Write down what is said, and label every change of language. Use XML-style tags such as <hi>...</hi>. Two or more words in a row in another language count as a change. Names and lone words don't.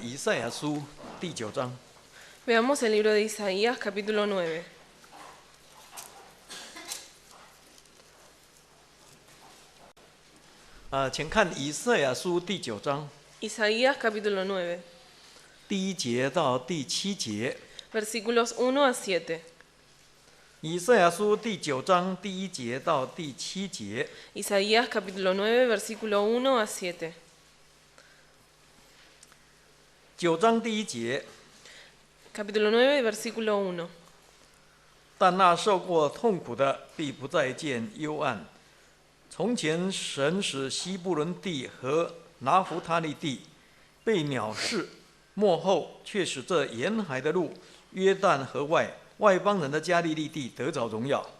<zh>以赛亚书第9章。</zh> <es>Veamos el libro de Isaías, capítulo 9.</es> <zh>请看以赛亚书第9章</zh> <es>Isaías, capítulo 9,</es> <zh>第1节到第7节。</zh> <es>versículos 1 a 7.</es> <zh>以赛亚书第9章第1节到第7节。</zh> <es>Isaías, capítulo 9, versículo 1 a 7.</es> <zh>9 章第1节。</zh> <es>Capítulo 9, versículo 1.</es> <zh>但那受过痛苦的，必不再见幽暗。从前神使西布伦地和拿弗他利地被藐视，末后却使这沿海的路、约旦河外邦人的加利利地得着荣耀。</zh>